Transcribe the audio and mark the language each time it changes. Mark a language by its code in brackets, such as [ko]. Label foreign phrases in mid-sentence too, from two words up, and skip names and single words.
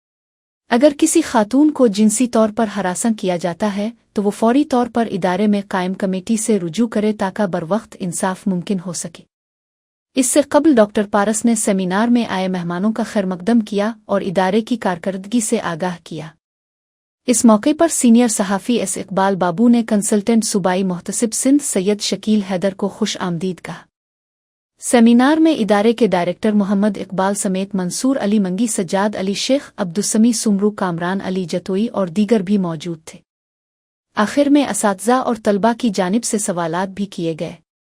[ur] اگر کسی خاتون کو جنسی طور پر ہراساں کیا جاتا ہے تو وہ فوری طور پر ادارے میں قائم کمیٹی سے رجوع کرے تاکہ بروقت انصاف ممکن ہو سکے. اس سے قبل ڈاکٹر پارس نے سیمینار میں آئے مہمانوں کا خیرمقدم کیا اور ادارے کی کارکردگی سے آگاہ کیا. اس موقع پر سینئر صحافی ایس اقبال بابو نے کنسلٹنٹ صوبائی محتسب سندھ سید شکیل حیدر کو خوش آمدید کہا. سیمینار میں ادارے کے ڈائریکٹر محمد اقبال سمیت منصور علی منگی، سجاد علی شیخ، عبدالسمیع سومرو، کامران علی جتوئی اور دیگر بھی موجود تھے. آخر میں اساتذہ اور طلبہ کی جانب سے سوالات بھی کیے گئے.